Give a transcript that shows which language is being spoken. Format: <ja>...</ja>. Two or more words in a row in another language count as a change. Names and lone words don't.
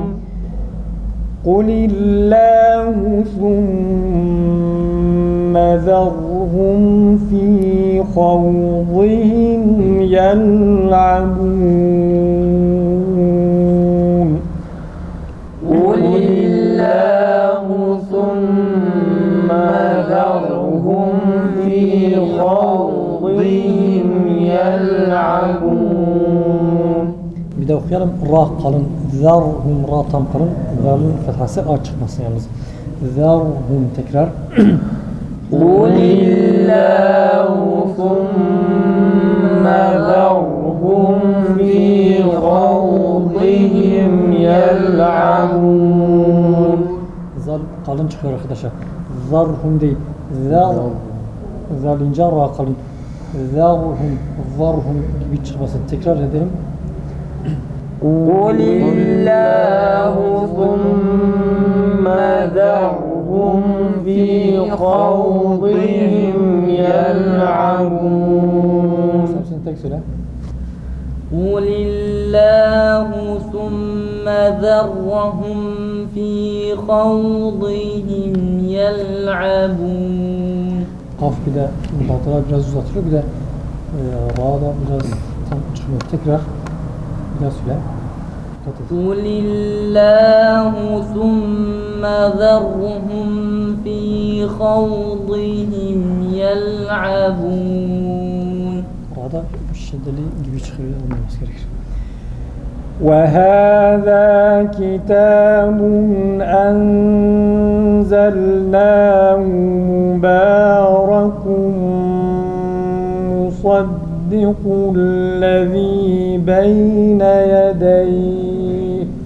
<ar>قل الله ثم ذرهم في خوضهم يلعبون قل الله ثم ذرهم في خوضهم يلعبون.</ar> <tr>Bir de okuyalım. Ra kalın. Zarhum ra tam kalın. Zalın fethası a çıkmasın yalnız. Zarhum tekrar.</tr> <ar>قل الله ثم ذرهم في خوضهم يلعبون.</ar> <tr>Zal kalın çıkıyor arkadaşlar. Zarhum değil. Zar. Zal ince ra kalın. Zarhum gibi çıkmasın. Tekrar edelim.</tr> <ar>قل الله ثم ذرهم في خوضهم يلعبون.</ar> <tr>Hepsini tek söyle.</tr> <ar>قل الله ثم ذرهم في خوضهم يلعبون.</ar> <tr>Kaf bir de batılar biraz uzatılıyor. Bir de ra'da biraz tam çıkmıyor. Tekrar bir daha söyle.</tr> <ar>قل الله ثم ذرهم في خوضهم يلعبون.</ar> <tr>Ra'da şiddeli gibi çıkıyor. Olmaması gerekir.</tr> <ar>وهذا كتاب أنزلناه مبارك مصدق الذي بين يديه</ar>